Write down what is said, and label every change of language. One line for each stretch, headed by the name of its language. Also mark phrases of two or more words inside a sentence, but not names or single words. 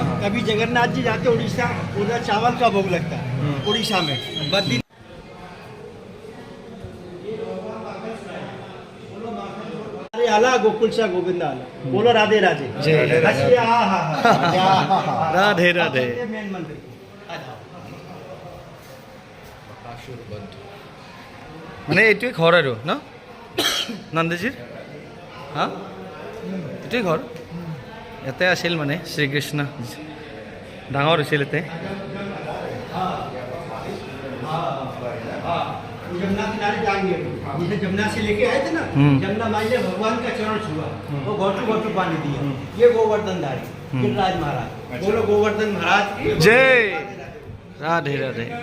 Hindi: कभी जगन्नाथ जी जाते उड़ीसा उधर चावल का भोग लगता है उड़ीसा में बद्री आला गोकुल सा गोविंद आला बोलो राधे राधे जय हंसिए, हाँ हाँ हाँ राधे राधे। मेन मंदिर
Assamese: মানে এইটোৱে ঘৰ আৰু ন নন্দজীৰ হা এইটোৱে ঘৰ ইয়াতে আছিল মানে শ্ৰীকৃষ্ণ ডাঙৰ হৈছিল ইয়াতে।
Hindi: जमुना किनारे जाएंगे जैसे जमुना से लेके आए थे ना जमुना माई ने भगवान का चरण छुआ वो घोटू घोटू पानी दिया। ये गोवर्धन धारी गिरिराज महाराज बोलो गोवर्धन महाराज जय राधे राधे।